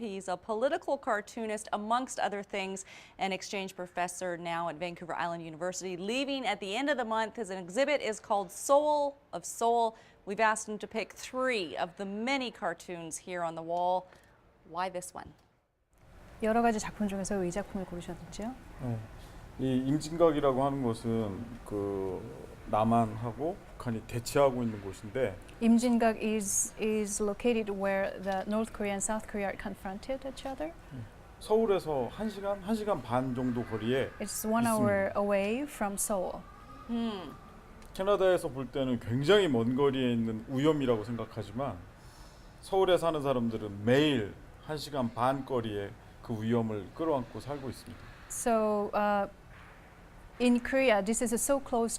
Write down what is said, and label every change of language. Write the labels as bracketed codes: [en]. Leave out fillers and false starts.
[en] He's a political cartoonist, amongst other things, an exchange professor now at Vancouver Island University, leaving at the end of the month. His exhibit is called Soul of Seoul. We've asked him to pick 3 of the many cartoons here on the wall. Why this one? [ko] 여러 가지 작품 중에서 이 작품을 고르셨는지요? 이 임진각이라고 하는 곳은 그 남한하고 북한이 대치하고 있는 곳인데 [en] 임진각 is located where the North Korea and South Korea are confronted each other. [ko] 서울에서 1시간 반 정도 거리에 [en] It's 1 hour away from Seoul. [ko] 캐나다에서 볼 때는 굉장히 먼 거리에 있는 우염이라고 생각하지만 서울에 사는 사람들은 매일 1시간 반 거리에 그 위험을 끌어안고 살고 있습니다. [en] So in Korea, this is so close.